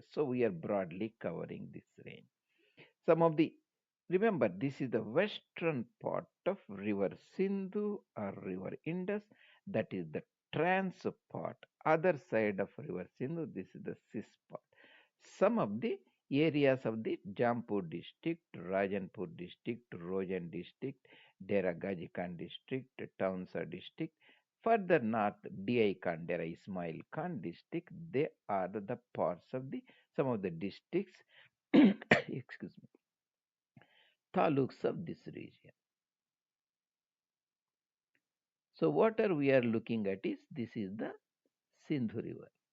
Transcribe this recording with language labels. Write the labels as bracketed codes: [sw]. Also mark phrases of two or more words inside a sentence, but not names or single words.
[en] So we are broadly covering this range. Some of the remember this is the western part of river Sindhu or river Indus, that is the trans part. Other side of river Sindhu, this is the cis part. Some of the areas of the Jampur district, Rajanpur district, Rojan district, Dera Gaji Khan district, Townsar district. Further north, DI Khan, Dera Ismail Khan district, they are the parts of the some of the districts, excuse me, taluks of this region. So what are we are looking at is this is the Sindhu river.